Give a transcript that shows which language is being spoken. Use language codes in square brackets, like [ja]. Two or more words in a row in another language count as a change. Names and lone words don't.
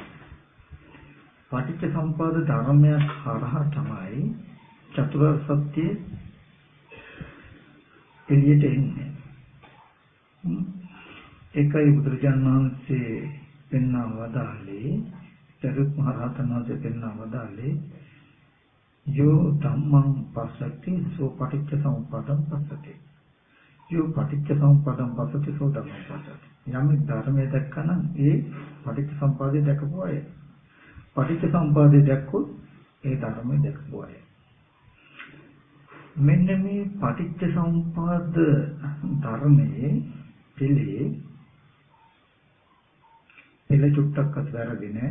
[si] පටිච්චසමුප්පාද ධර්මයක් හරහා තමයි චතුරාර්ය සත්‍ය එළියට එන්නේ. ඒකයි බුදුරජාණන් වහන්සේ පෙන්වා වදාළේ, සරියුත් මහ රහතන් වහන්සේ පෙන්වා වදාළේ [pi] යෝ ධම්මං පස්සති සෝ පටිච්චසමුප්පාදං පස්සති. යෝ පටිච්චසමුප්පාදං පස්සති සෝ ධම්මං පස්සති. [si] යම් ධර්මයක් දැක්කනම් ඒ පටිච්චසමුප්පාදය දැකපු අය. පටිච්චසමුප්පාදය දැක්කොත් ඒ ධර්මය දැකපු අය. මෙන්න මේ පටිච්චසමුප්පාද ධර්මයේ පිළි චුට්ටක්වත් වැරදි නෑ.